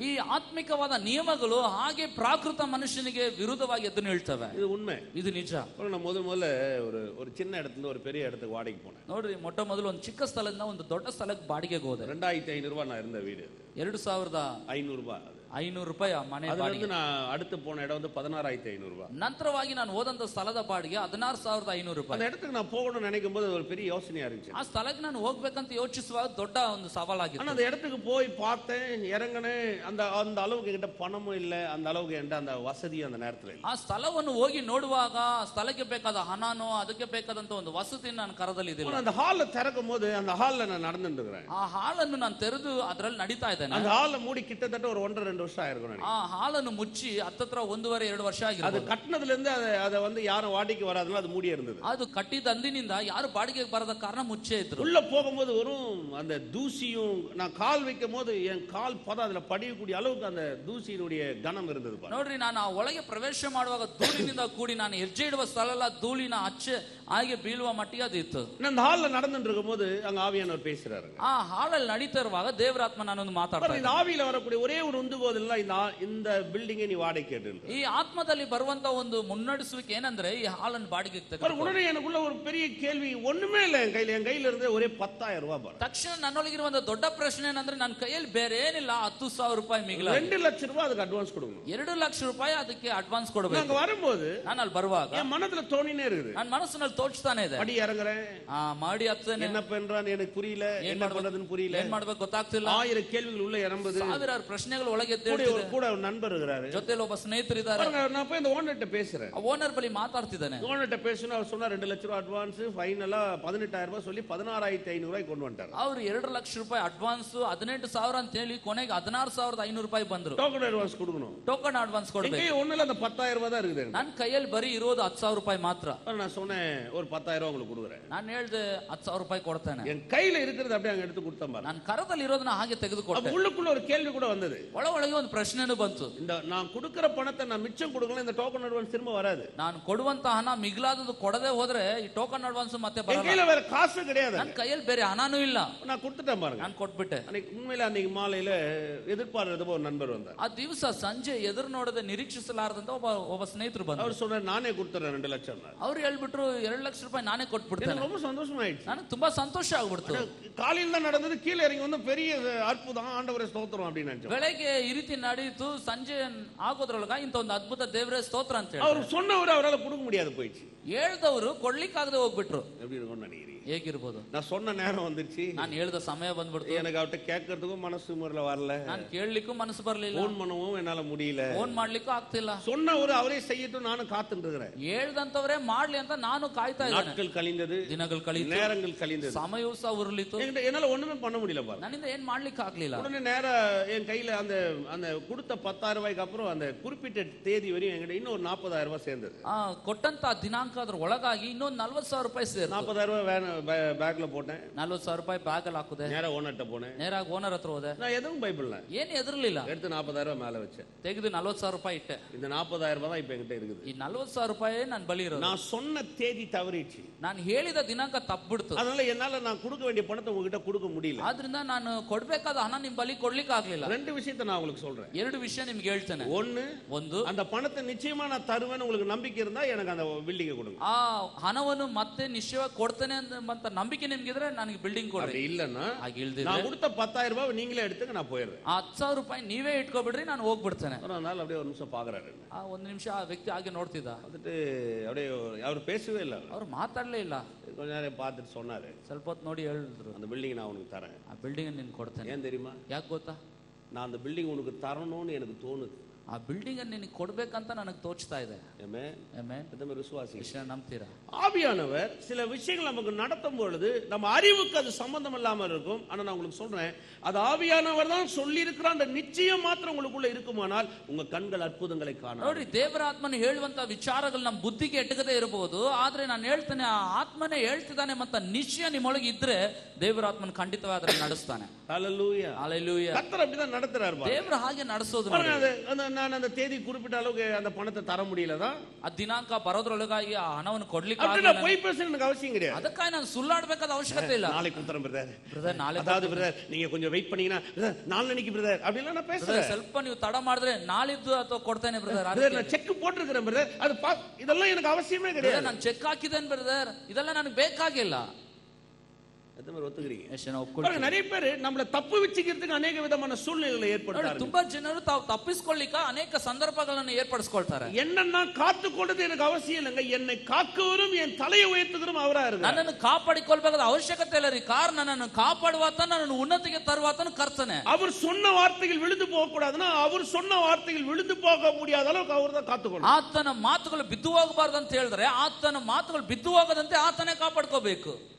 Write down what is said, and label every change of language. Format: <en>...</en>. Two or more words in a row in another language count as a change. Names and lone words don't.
<kn>ಈ ಆತ್ಮಿಕವಾದ ನಿಯಮಗಳು ಹಾಗೆ ಪ್ರಾಕೃತ ಮನುಷ್ಯನಿಗೆ ವಿರುದ್ಧವಾಗಿ ಎದ್ದು ನಿಲ್ತವೆ.</kn> <ta>இது உண்மை,</ta> <kn>ಇದು ನಿಜ.</kn> <ta>நான் முதல்ல ஒரு சின்ன இடத்துல ஒரு பெரிய இடத்துக்கு வாடகைக்கு போனேன்.</ta> <kn>ನೋಡ್ರಿ, ಮೊಟ್ಟ ಮೊದಲು ಒಂದು ಚಿಕ್ಕ ಸ್ಥಳದಿಂದ ಒಂದು ದೊಡ್ಡ ಸ್ಥಳಕ್ಕೆ ಬಾಡಿಗೆಗೆ ಹೋದೆ.</kn> <ta>2500 ரூபாய் நான் இருந்த வீடு, 2500 500 ரூபாய்.</ta> <kn>500 ಮನೆ</kn> <ta>அதுல</ta> <kn>ಬಾಡಿಗೆ.</kn> <ta>இருந்து நான் அடுத்து போன இடம் வந்து 16,500 ரூபாய்.</ta> <kn>ನಂತರವಾಗಿ ನಾನು ಹೋದಂತ ಸ್ಥಳದ ಬಾಡಿಗೆ 16,500</kn> <ta>அந்த இடத்துக்கு நான் போகணும்னு நினைக்கும் போது ஒரு பெரிய யோசனையா இருந்துச்சு.</ta> <kn>ಆ ಸ್ಥಳಕ್ಕೆ ನಾನು ಹೋಗ್ಬೇಕಂತ ಯೋಚಿಸುವಾಗ ದೊಡ್ಡ ಒಂದು ಸವಾಲಾಗಿತ್ತು.</kn> <ta>ஆனா அந்த இடத்துக்கு போய் பார்த்தேன், இறங்கினேன். அந்த அந்த அளவுக்கு என்கிட்ட பணமும் இல்ல, அந்த அளவுக்கு என்கிட்ட அந்த வசதி அந்த நேரத்துல இல்ல.</ta> <kn>ಆ ಸ್ಥಳವನ್ನು ಹೋಗಿ ನೋಡುವಾಗ ಸ್ಥಳಕ್ಕೆ ಬೇಕಾದ ಹಣನೋ ಅದಕ್ಕೆ ಬೇಕಾದಂತ ಒಂದು ವಸತಿ ನಾನು ಕರದಲ್ಲಿದ್ದಿಲ್ಲ.</kn> <ta>அந்த ஹால்ல திறக்கும் போது அந்த ஹால்ல நான் நடந்துட்டு இருக்கிறேன்.</ta> <kn>ಆ ಹಾಲನ್ನು ನಾನು ತೆರೆದು ಅದರಲ್ಲಿ ನಡೀತಾ ಇದ್ದೇನೆ.</kn> <ta>அந்த ஹால்ல மூடி கிட்டத்தட்ட ஒரு 1.5-2 வருஷம் ஆயிருக்கும்.</ta> <kn>ಆ ಹಾಲನ್ನು ಮುಚ್ಚಿ ಹತ್ತತ್ರ 1.5-2 ವರ್ಷ</kn> <ta>அது</ta> <kn>ಆಗಿರೋದು.</kn> <ta>கட்டினதுல இருந்து அதை வந்து யாரும் வாடகைக்கு வராதனால அது மூடியே இருந்தது.</ta> <kn>ಅದು ಕಟ್ಟಿದ ಅಂದಿನಿಂದ ಯಾರು ಬಾಡಿಗೆಗೆ ಬರದ ಕಾರಣ ಮುಚ್ಚೇ ಇದ್ರು.</kn> <ta>உள்ள போகும்போது வரும் அந்த தூசியும், நான் கால் வைக்கும் போது என் கால் பதம் அதுல படியக்கூடிய அளவுக்கு அந்த தூசியினுடைய கனம் இருந்தது.</ta> <kn>ನೋಡ್ರಿ, ನಾನು ಆ ಒಳಗೆ ಪ್ರವೇಶ ಮಾಡುವಾಗ ಧೂಳಿನಿಂದ ಕೂಡಿ ನಾನು ಹೆಜ್ಜೆ ಇಡುವ ಸ್ಥಳ ಎಲ್ಲ ಧೂಳಿನ ಅಚ್ಚೆ ಹಾಗೆ ಬೀಳುವ ಮಟ್ಟಿಗೆ ಅದು ಇತ್ತು.</kn> <ta>அந்த ஹால்ல நடந்துட்டு இருக்கும்போது அங்க ஆவியானவர் பேசுறாரு.</ta> <kn>ಆ ಹಾಲಲ್ಲಿ ನಡೀತಾ ಇರುವಾಗ ದೇವರಾತ್ಮ ನಾನೊಂದು ಮಾತಾಡ್ತಾರೆ.</kn> <ta>இந்த ஆவியில வரக்கூடிய ஒரே ஒரு உந்துகோல் இல்ல, இந்த பில்டிங்கை நீ வாடகை கேட்டு.</ta> <kn>ಈ ಆತ್ಮದಲ್ಲಿ ಬರುವಂತ ಒಂದು ಮುನ್ನಡೆಸುವಿಕೆ ಏನಂದ್ರೆ ಈ ಹಾಲನ್ನು ಬಾಡಿಗೆ ತೆಗೆದುಕೊ.</kn> <ta>உடனே எனக்குள்ள ஒரு பெரிய கேள்வி, ஒண்ணுமே இல்ல என் கையில இருந்தே ஒரே 10,000 ரூபாய்.</ta> <kn>ತಕ್ಷಣ ನನ್ನೊಳಗಿರುವಂತ ದೊಡ್ಡ ಪ್ರಶ್ನೆ ಏನಂದ್ರೆ ನನ್ನ ಕೈಯಲ್ಲಿ ಬೇರೆ ಏನಿಲ್ಲ, 10,000 ರೂಪಾಯಿ ಮಿಗಿಲ. 2 ಲಕ್ಷ ರೂಪಾಯಿ ಅದಕ್ಕೆ ಅಡ್ವಾನ್ಸ್ ಕೊಡணும். 2 ಲಕ್ಷ ರೂಪಾಯಿ ಅದಕ್ಕೆ ಅಡ್ವಾನ್ಸ್ ಕೊಡಬೇಕು.</kn> <ta>நாங்க வரும்போது</ta> <kn>ನಾನು ಅಲ್ಲಿ ಬರುವಾಗ</kn> <ta>என் மனதுல தோணினே இருக்குது.</ta> <kn>ನನ್ನ ಮನಸ್ಸಿನಲ್ಲಿ ತೋಚ್ತಾನೆ ಇದೆ.</kn> <ta>படி இறங்குறேன்,</ta> <kn>ಮಾಡಿ ಹತ್ತೇನೆ,</kn> <ta>என்ன பண்றான்னு எனக்கு புரியல, என்ன பண்றதுன்னு புரியல,</ta> <kn>ಏನ್ ಮಾಡ್ಬೇಕು ಗೊತ್ತಾಗ್ತಿಲ್ಲ.</kn> <ta>1000 கேள்விகள் உள்ள இறம்புது,</ta> <kn>ಸಾವಿರಾರು ಪ್ರಶ್ನೆಗಳು ಒಳಗೆ</kn> <ta>கூட ஒரு நண்பர் இருக்கிறாரு,</ta> <kn>ಜೊತೆಲಿ ಒಬ್ಬ ಸ್ನೇಹಿತರಿದ್ದಾರೆ.</kn> <ta>நான் போய் இந்த ஓனர்ட்ட பேசுறேன்.</ta> <kn>ಓನರ್ ಬಳಿ ಮಾತಾಡ್ತಿದ್ದಾನೆ.</kn> <ta>ஓனர்ட்ட பேசணும், அவர் சொன்னா 2 லட்ச ரூபாய் அட்வான்ஸ், ஃபைனலா 18,000 ரூபாய் சொல்லி 16,500 ரூபாய் கொண்டு வந்துட்டாரு.</ta> <kn>ಅವ್ರು 2 ಲಕ್ಷ ರೂಪಾಯಿ ಅಡ್ವಾನ್ಸ್ 18,000 ಅಂತ ಹೇಳಿ ಕೊನೆಗೆ 16,500 ರೂಪಾಯಿ ಬಂದ್ರು.</kn> <ta>டோக்கன் அட்வான்ஸ் கொடுக்கணும்,</ta> <kn>ಟೋಕನ್ ಅಡ್ವಾನ್ಸ್ ಕೊಡ್ಬೇಕು.</kn> <ta>இங்கே ஒண்ணுல அந்த 10,000 ரூபாய் தான் இருக்குது.</ta> <kn>ನನ್ನ ಕೈಯಲ್ಲಿ ಬರೀ ಇರೋದು 10,000 ರೂಪಾಯಿ ಮಾತ್ರ.</kn> <ta>நான் சொன்னேன் ஒரு 10,000 ரூபாய் உங்களுக்கு கொடுக்குறேன்.</ta> <kn>ನಾನು ಹೇಳ್ದೆ 10,000 ರೂಪಾಯಿ ಕೊಡ್ತೇನೆ.</kn> <ta>என் கையில இருக்கிறது அப்படியே அங்க எடுத்து கொடுத்தேன் பாருங்க.</ta> <kn>ನನ್ನ ಕರದಲ್ಲಿ ಇರೋದನ್ನ ಹಾಗೆ ತೆಗೆದುಕೊಟ್ಟೆ.</kn> <ta>உள்ளுக்குள்ள ஒரு கேள்வி கூட வந்தது.</ta> <kn>ಒಳಗೆ ಒಂದು ಪ್ರಶ್ನೆನೂ ಬಂತು.</kn> <ta>இந்த நான் கொடுக்கிற பணத்தை நான் மிச்சம் கொடுக்கல, இந்த டோக்கன் அட்வான்ஸ் திரும்ப வராது.</ta> <kn>ನಾನು ಕೊಡುವಂತ ಹಣ ಮಿಗಿಲಾದದ್ದು ಕೊಡದೆ ಹೋದ್ರೆ ಈ ಟೋಕನ್ ಅಡ್ವಾನ್ಸ್ ಮತ್ತೆ</kn> <ta>என்</ta> <kn>ಬರಲ್ಲ.</kn> <ta>கையில வேற காசு கிடையாது.</ta> <kn>ನನ್ನ ಕೈಯಲ್ಲಿ ಬೇರೆ ಹಣನೂ ಇಲ್ಲ.</kn> <ta>நான் கொடுத்துட்டேன் பாருங்க.</ta> <kn>ನಾನು ಕೊಟ್ಬಿಟ್ಟೆ.</kn> <ta>உண்மையில அன்னைக்கு மாலையில எதிர்பாராத ஒரு நண்பர் வந்தார்.</ta> <kn>ಆ ದಿವಸ ಸಂಜೆ ಎದುರು ನೋಡದೆ ನಿರೀಕ್ಷಿಸಲಾರದಂತ ಒಬ್ಬ ಸ್ನೇಹಿತರು ಬಂದ್ರು.</kn> <ta>அவர் சொன்னார், ನಾನೇ கொடுத்துறேன் 2 ಲಕ್ಷம்.</ta> <kn>ಅವ್ರು ಹೇಳ್ಬಿಟ್ರು 2 ಲಕ್ಷ ರೂಪಾಯಿ ನಾನೇ ಕೊಟ್ಬಿಡ್ತೇನೆ.</kn> <ta>எனக்கு ரொம்ப சந்தோஷமாயிடுச்சு.</ta> <kn>ನನಗೆ ತುಂಬಾ ಸಂತೋಷ ಆಗ್ಬಿಡ್ತು.</kn> <ta>காலையில தான் நடந்தது, கீழே இறங்கி வந்து பெரிய அற்புதம், ஆண்டவரே ஸ்தோத்திரம் அப்படின்னு நினைச்சோம்.</ta> <kn>ಬೆಳಗ್ಗೆ ಈ ರೀತಿ ನಡೀತು, ಸಂಜೆ ಆಗೋದ್ರೊಳಗ ಇಂತ ಒಂದು ಅದ್ಭುತ ದೇವರೇ ಸ್ತೋತ್ರ ಅಂತ ಹೇಳಿ</kn> <ta>அவர் சொன்னவர் அவரால் கொடுக்க முடியாது போயிடுச்சு.</ta> <kn>ಹೇಳ್ದವರು ಕೊಡ್ಲಿಕ್ಕಾಗದೆ ಹೋಗ್ಬಿಟ್ರು.</kn> <ta>எப்படி இருக்கும்னு நினைக்கிறீங்க?</ta> <kn>ಹೇಗಿರ್ಬೋದು?</kn> <ta>நான் சொன்ன நேரம் வந்துருச்சு,</ta> <kn>ನಾನು ಹೇಳ್ದ ಸಮಯ ಬಂದ್ಬಿಡ್ತು.</kn> <ta>எனக்கு அவர்கிட்ட கேட்கறதுக்கும் மனசு முறையில வரல,</ta> <kn>ನಾನು ಕೇಳಲಿಕ್ಕೂ ಮನಸ್ಸು ಬರಲಿಲ್ಲ,</kn> <ta>ஃபோன் பண்ணவும் என்னால முடியல,</ta> <kn>ಫೋನ್ ಮಾಡ್ಲಿಕ್ಕೂ ಆಗ್ತಿಲ್ಲ.</kn> <ta>சொன்னவர் அவரே செய்யட்டும் நானும் காத்துட்டு இருக்கிறேன்.</ta> <kn>ಹೇಳ್ದಂತವರೇ ಮಾಡ್ಲಿ ಅಂತ ನಾನು ಕಾಯ್ತಾ ಇದ್ದೇನೆ.</kn> <ta>நாட்கள் கழிந்தது,</ta> <kn>ದಿನಗಳು ಕಳೀತು,</kn> <ta>நேரங்கள் கழிந்தது,</ta> <kn>ಸಮಯವೂ ಸಹ ಉರುಳಿತು.</kn> <ta>என்னால ஒண்ணுமே பண்ண முடியல பாரு.</ta> <kn>ನನ್ನಿಂದ ಏನ್ ಮಾಡ್ಲಿಕ್ಕೆ ಆಗ್ಲಿಲ್ಲ.</kn> <ta>உடனே நேரா என் கையில அந்த அந்த கொடுத்த 10,000 ரூபாய்க்கு அப்புறம் அந்த குறிப்பிட்ட தேதி வரையும் என்கிட்ட இன்னும் 40,000 ரூபாய் சேர்ந்தது.</ta> <kn>ಕೊಟ್ಟಂತ ದಿನಾಂಕ ಅದ್ರ ಒಳಗಾಗಿ ಇನ್ನೊಂದು 40,000 ರೂಪಾಯಿ ಸೇರಿತು.</kn> <ta>40,000 ரூபாய் பேக்ல போட்டேன்.</ta> <kn>40,000 ರೂಪಾಯಿ ಬ್ಯಾಗ್ ಅಲ್ಲಿ ಹಾಕುದೆ.</kn> <ta>நேரா ஓனர்ட்ட போனேன்.</ta> <kn>ನೇರಾಗಿ ಓನರ್ ಹತ್ರ ಹೋದೆ.</kn> <ta>நான் எதுவும் பயப்படல,</ta> <kn>ಏನ್ ಎದುರ್ಲಿಲ್ಲ.</kn> <ta>எடுத்து 40,000 ரூபாய் மேல வச்சேன்.</ta> <kn>ತೆಗೆದು 40,000 ರೂಪಾಯಿ ಇಟ್ಟೆ.</kn> <ta>இந்த 40,000 ரூபாய் தான் இப்ப என்கிட்ட இருக்குது.</ta> <kn>ಈ 40,000 ರೂಪಾಯಿ ನನ್ನ ಬಳಿ ಇರೋದು.</kn> <ta>நான் சொன்ன தேதி தவறிச்சு,</ta> <kn>ನಾನು ಹೇಳಿದ ದಿನಾಂಕ ತಪ್ಪಿಬಿಡ್ತು.</kn> <ta>அதனால என்னால நான் கொடுக்க வேண்டிய பணத்தை உங்ககிட்ட கொடுக்க முடியல.</ta> <kn>ಆದ್ರಿಂದ ನಾನು ಕೊಡ್ಬೇಕಾದ ಹಣ ನಿಮ್ ಬಳಿ ಕೊಡ್ಲಿಕ್ಕೆ ಆಗ್ಲಿಲ್ಲ.</kn> <ta>2 விஷயத்தை நான் உங்களுக்கு சொல்றேன்.</ta> <kn>2 ವಿಷಯ ನಿಮ್ಗೆ ಹೇಳ್ತೇನೆ. ಒಂದು,</kn> <ta>அந்த பணத்தை நிச்சயமா நான் தருவேன்னு உங்களுக்கு நம்பிக்கை இருந்தா எனக்கு அந்த பில்டிங்கை கொடுங்க.</ta> <kn>ಆ ಹಣವನ್ನು ಮತ್ತೆ ನಿಶ್ಚಯವಾಗಿ ಕೊಡ್ತೇನೆ ಅಂತ ನಂಬಿಕೆ ನಿಮ್ಗಿದ್ರೆ ನನಗೆ ಬಿಲ್ಡಿಂಗ್ ಕೊಡ್ರಿ.</kn> <ta>இல்லன்னா</ta> <kn>ಹಾಗಿಲ್ದಿದ್ರೆ</kn> <ta>நான் கொடுத்த 10,000 ரூபாய் நீங்களே எடுத்துங்க, நான் போயிடுறேன்.</ta> <kn>ಆ 10,000 ರೂಪಾಯಿ ನೀವೇ ಇಟ್ಕೊಬಿಡ್ರಿ, ನಾನು ಹೋಗ್ಬಿಡ್ತೇನೆ.</kn> <ta>அதனால அப்படியே ஒரு நிமிஷம் பாக்குறாரு.</ta> <kn>ಆ 1 ನಿಮಿಷ ಆ ವ್ಯಕ್ತಿ ಹಾಗೆ ನೋಡ್ತಿದ್ದ.</kn> <ta>வந்துட்டு அப்படியே அவர் பேசவே இல்லை,</ta> <kn>ಅವ್ರು ಮಾತಾಡ್ಲೇ ಇಲ್ಲ.</kn> <ta>கொஞ்ச நேரம் பார்த்துட்டு சொன்னாரு,</ta> <kn>ಸ್ವಲ್ಪ ಹೊತ್ತು ನೋಡಿ ಹೇಳಿದ್ರು,</kn> <ta>அந்த பில்டிங் நான் உனக்கு தரேன்.</ta> <kn>ಆ ಬಿಲ್ಡಿಂಗ್ ನಿನ್ ಕೊಡ್ತೇನೆ.</kn> <ta>ஏன் தெரியுமா?</ta> <kn>ಯಾಕೆ ಗೊತ್ತಾ?</kn> <ta>நான் அந்த பில்டிங் உனக்கு தரணும்னு எனக்கு தோணுது.</ta> <kn>ಆ ಬಿಲ್ಡಿಂಗ್ ನಿನಗೆ ಕೊಡ್ಬೇಕಂತ ನನಗೆ ತೋಚ್ತಾ ಇದೆ.</kn> <ta>விசுவாசி</ta> <kn>ವಿಷಯ ನಂಬ್ತೀರಾ?</kn> <ta>ஆவியானவர் சில விஷயங்கள் நமக்கு நடத்தும் பொழுது நம்ம அறிவுக்கு அது சம்பந்தம் இல்லாம இருக்கும். ஆனா நான் உங்களுக்கு சொல்றேன், அது ஆவியானவர் தான் சொல்லி இருக்கிறான் நிச்சயம் மாத்திரம் உங்களுக்குள்ள இருக்குமானால் உங்க கண்கள் அற்புதங்களை காணும்.</ta> <kn>ನೋಡಿ, ದೇವರ ಆತ್ಮನ ಹೇಳುವಂತ ವಿಚಾರಗಳು ನಮ್ಮ ಬುದ್ಧಿಗೆ ಎಟಕದೇ ಇರಬಹುದು. ಆದ್ರೆ ನಾನು ಹೇಳ್ತೇನೆ, ಆ ಆತ್ಮನೇ ಹೇಳ್ತಿದ್ದಾನೆ ಮತ್ತ ನಿಶ್ಚಯ ನಿಮ್ಮೊಳಗೆ ಇದ್ರೆ ದೇವರ ಆತ್ಮನ ಖಂಡಿತವಾಗಿ ಅದನ್ನ ನಡೆಸ್ತಾನೆ.</kn> <ta>ஹல்லேலூயா, ஹல்லேலூயா. கர்த்தர் அப்படிதான் நடத்துறாரு.</ta> <kn>ದೇವರು ಹಾಗೆ ನಡೆಸೋದು.</kn> <ta>நான் அந்த தேதி குறிப்பிட்ட அளவுக்கு அந்த பணத்தை தர முடியலதான்,</ta> <kn>ಆ ದಿನಾಂಕ ಬರೋದ್ರೊಳಗಾಗಿ ಆ ಹಣವನ್ನು ಕೊಡ್ಲಿಕ್ಕೆ</kn> <ta>போய் பேச எனக்கு அவசியம் கிடையாது.</ta> <kn>ಅದಕ್ಕಾಗಿ ನಾನು ಸುಳ್ಳಾಡಬೇಕಾದ ಅವಶ್ಯಕತೆ ಇಲ್ಲ.</kn> <ta>நாளைக்கு கொடுத்துறேன் பிரதர்,</ta> <kn>ನಾಳೆ</kn> <ta>அதாவது பிரதர் நீங்க கொஞ்சம் வெயிட் பண்ணீங்கன்னா நாளைக்கு பிரதர் அப்படிலாம் நான் பேசுறேன்.</ta> <kn>ಸ್ವಲ್ಪ ನೀವು ತಡ ಮಾಡಿದ್ರೆ ನಾಳಿದ್ದು ಅಥವಾ ಕೊಡ್ತೇನೆ ಬ್ರದರ್.</kn> <ta>நான் ಚೆಕ್ போட்டிருக்கிறேன் பிரதர், அது இதெல்லாம் எனக்கு அவசியமே கிடையாது.</ta> <kn>ನಾನು ಚೆಕ್ ಹಾಕಿದ್ದೇನೆ ಬ್ರದರ್, ಇದೆಲ್ಲ ನನಗೆ ಬೇಕಾಗಿಲ್ಲ.</kn> <ta>எத்தனை பேர் ஒத்துக்கிறீங்க?</ta> <kn>ಎಷ್ಟು ಜನ ಒಪ್ಕೊಳ್ತೀವಿ?</kn> <ta>பாருங்க, நிறைய பேர் நம்மள தப்பு வச்சுக்கிறதுக்கு ಅನೇಕ விதமான சூழ்நிலைகளை</ta> <kn>ನೋಡಿ,</kn> <ta>ஏற்படுத்தாங்க.</ta> <kn>ತುಂಬಾ ಜನರು ತಾವು ತಪ್ಪಿಸ್ಕೊಳ್ಳಿಕ್ಕ ಅನೇಕ ಸಂದರ್ಭಗಳನ್ನು ಏರ್ಪಡಿಸ್ಕೊಳ್ತಾರೆ.</kn> <ta>என்னன்னா காத்துக்கொண்டது எனக்கு அவசியம் இல்லைங்க, என்னை காக்குவரும் என் தலையை உயர்த்துகிறதும் அவரா இருக்கு.</ta> <kn>ನನ್ನನ್ನು ಕಾಪಾಡಿಕೊಳ್ಬೇಕಾದ ಅವಶ್ಯಕತೆ ಇಲ್ಲ ರೀ. ಕಾರಣ ನನ್ನನ್ನು ಕಾಪಾಡುವಾತ, ನನ್ನನ್ನು ಉನ್ನತಿಗೆ ತರುವಾತನು ಕರ್ತನೆ.</kn> <ta>அவர் சொன்ன வார்த்தைகள் விழுந்து போக கூடாதுன்னா, அவர் சொன்ன வார்த்தைகள் விழுந்து போக முடியாத அளவுக்கு அவர் தான் காத்துக்கொள்ளணும்.</ta> <kn>ಆತನ ಮಾತುಗಳು ಬಿದ್ದು ಹೋಗಬಾರದು ಅಂತ ಹೇಳಿದ್ರೆ, ಆತನ ಮಾತುಗಳು ಬಿದ್ದು ಹೋಗದಂತೆ ಆತನೇ ಕಾಪಾಡ್ಕೋಬೇಕು.</kn>